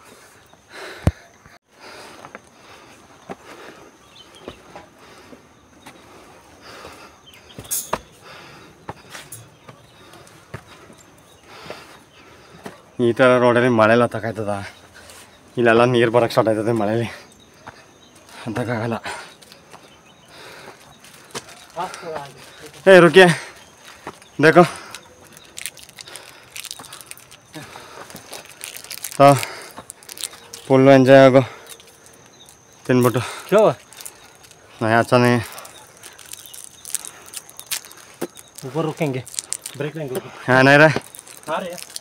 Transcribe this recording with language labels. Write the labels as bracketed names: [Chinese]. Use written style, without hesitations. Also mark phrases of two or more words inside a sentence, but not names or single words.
[Kannada] ಈ ಥರ ರೋಡಲ್ಲಿ ಮಳೆಲ್ಲ ತಗೋಯ್ತದ. ಇಲ್ಲೆಲ್ಲ ನೀರು ಬರೋಕ್ಕೆ ಸ್ಟಾರ್ಟ್ ಆಯ್ತದೆ ಮಳೇಲಿ, ಅಂತಕ್ಕಾಗಲ್ಲ. [Hindi] रुकिए देखो हाँ [English] full enjoy [Hindi] होगा ತಿನ್ಬಿಟ್ಟು. क्यों नहीं अच्छा नहीं है. ऊपर रुकेंगे, ब्रेक लेंगे ऊपर. हाँ नहीं रहे आ रहे हैं.